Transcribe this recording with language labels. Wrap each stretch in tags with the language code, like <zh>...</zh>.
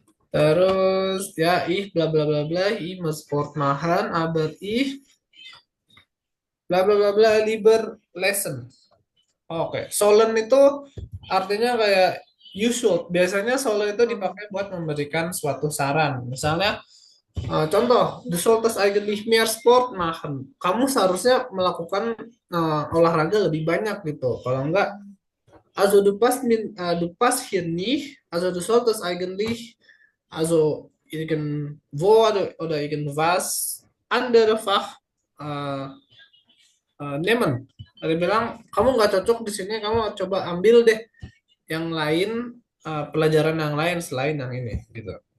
<id>Terus ya</id> <de>bla bla bla bla ich muss Sport machen aber ich bla bla bla bla lieber lesen.</de> <id>Oke, sollen itu artinya kayak</id> <en>you should.</en> <id>Biasanya sollen itu dipakai buat memberikan suatu saran. Misalnya contoh,</id> <de>du solltest eigentlich mehr Sport machen.</de> <id>Kamu seharusnya melakukan olahraga lebih banyak gitu. Kalau enggak,</id> <de>also du passt hier nicht, also du solltest eigentlich, also irgendwo oder irgendwas andere Fach nehmen.</de> <id>Ada bilang kamu nggak cocok di sini, kamu coba ambil deh yang lain, pelajaran yang lain selain yang ini gitu.</id>